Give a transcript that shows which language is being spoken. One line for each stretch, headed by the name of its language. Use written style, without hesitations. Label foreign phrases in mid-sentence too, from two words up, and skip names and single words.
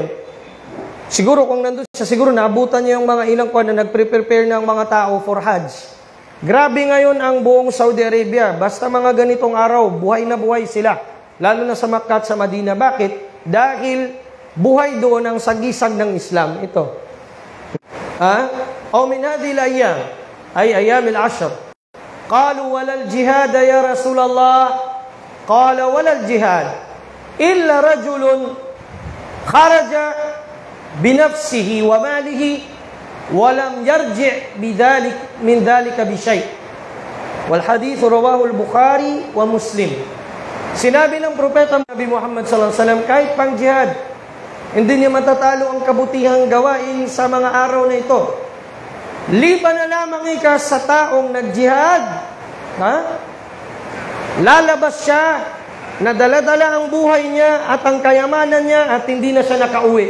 Filipino: Siguro kung nandun siya, siguro naabutan niya yung mga ilang kuwan na nagprepare ng mga tao for Hajj. Grabe ngayon ang buong Saudi Arabia. Basta mga ganitong araw, buhay na buhay sila. Lalo na sa Makkah at sa Madina. Bakit? Dahil buhay doon ang sagisag ng Islam. Ito.
Arabic: أو من هذه الأيام، أي أيام العشر. قالوا ولا الجهاد يا رسول الله. قال ولا الجهاد إلا رجل خرج بنفسه وماله ولم يرجع من ذلك بشيء'. والحديث رواه البخاري ومسلم.
Filipino: Sinabi ng propeta Nabi Muhammad
Arabic: صلى الله عليه وسلم,
Filipino: kahit pang jihad, hindi niya matatalo ang kabutihang gawain sa mga araw na ito. Liban na lamang ika sa taong nag-jihad. Lalabas siya, nadala-dala ang buhay niya at ang kayamanan niya at hindi na siya nakauwi.